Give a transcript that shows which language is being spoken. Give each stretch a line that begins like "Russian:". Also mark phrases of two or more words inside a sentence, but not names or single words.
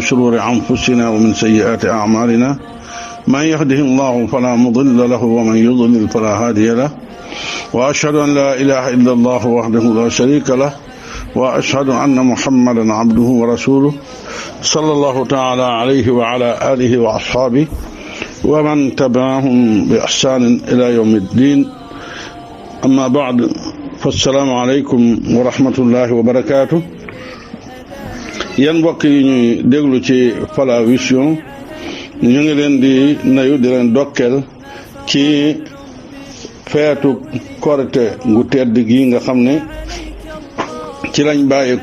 Arabic: شرور أنفسنا ومن سيئات أعمالنا من يهده الله فلا مضل له ومن يضلل فلا هادي له وأشهد أن لا إله إلا الله وحده لا شريك له وأشهد أن محمدا عبده ورسوله صلى الله تعالى عليه وعلى آله وأصحابه ومن تبعهم بإحسان إلى يوم الدين أما بعد فالسلام عليكم ورحمة الله وبركاته
Wolof: yan mbokk yi ñuy déglu ci Falah Vision ñu ngi leen di nuyu di leen dokkeel ci feetu korite gu tedd gi nga xam ne ci lañ bàyyi